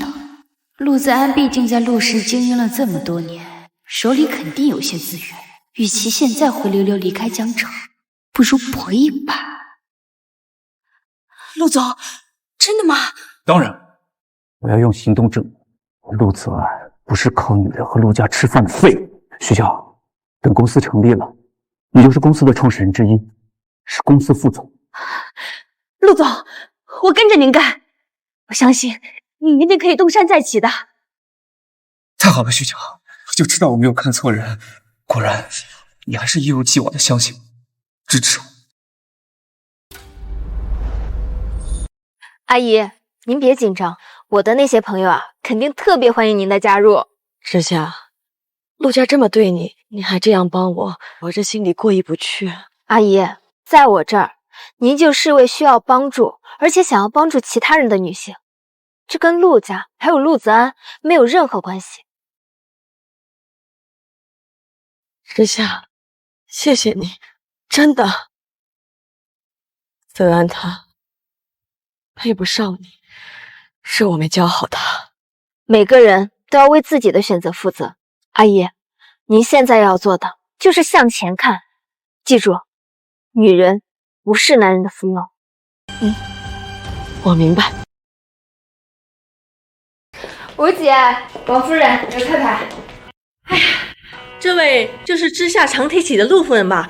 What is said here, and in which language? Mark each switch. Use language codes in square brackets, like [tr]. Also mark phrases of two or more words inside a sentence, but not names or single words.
[zh] 陸子安畢竟在陸氏經營了這麼多年，手裡肯定有些資源，與其現在灰溜溜離開江城，不如搏一把。陸總，真的嗎？當然，我要用行動證明陸子安不是靠女人和陸家吃飯的廢物。許喬，等公司成立了，你就是公司的創始人之一，是公司副總。陸總，我跟着您幹，我相信你一定可以東山再起的。太好了，許喬，我就知道我沒有看錯人，果然你還是一如既往的相信我，支持我。阿姨，您別緊張，我的那些朋友啊，肯定特別歡迎您的加入。之夏，陸家這麼對你，你還這樣幫我，我這心裡過意不去。阿姨，在我這兒，您就是位需要幫助，而且想要幫助其他人的女性，這跟陸家還有陸子安沒有任何關係。之夏，謝謝你，真的。澤安他配不上你，是我沒教好他。每個人都要為自己的選擇負責。阿姨，您現在要做的就是向前看，記住， 女人不是男人的俘虏。我明白。吴姐、王夫人、刘太太，这位就是知夏常提起的陆夫人吧？